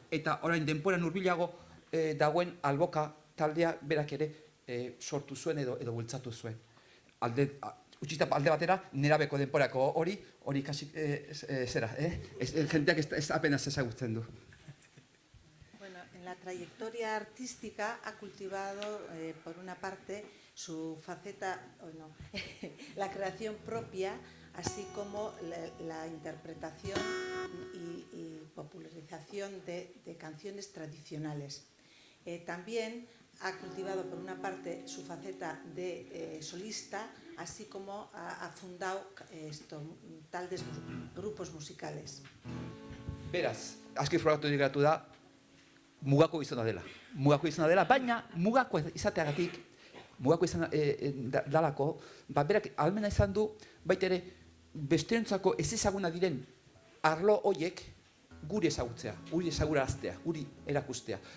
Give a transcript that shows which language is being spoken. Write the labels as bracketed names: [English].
[Basque] Eta orain denporan hurbilago dagoen Alboka taldea berak ere sortu zuen edo bultzatu zuen. Utzita alde batera, nerabeko denporako hori kasi zera, jendeak ez apenas ezagutzen du. [Spanish] Bueno, en la la trayectoria artística ha cultivado, por una parte, su faceta, la creación propia, así como la interpretación y popularización de canciones tradicionales. También ha cultivado, por una parte, su faceta de solista, así como ha fundado tales grupos musicales. [Basque] Beraz, aski frogatu geratu da, mugako izena dela. Mugako izena dela, baina mugako izateagatik, mugako izan dalako, berak ahalmena izan du, baita ere, besteentzako ez ezaguna diren arlo hoiek guri ezagutzea, guri ezaguraraztea, guri erakustea.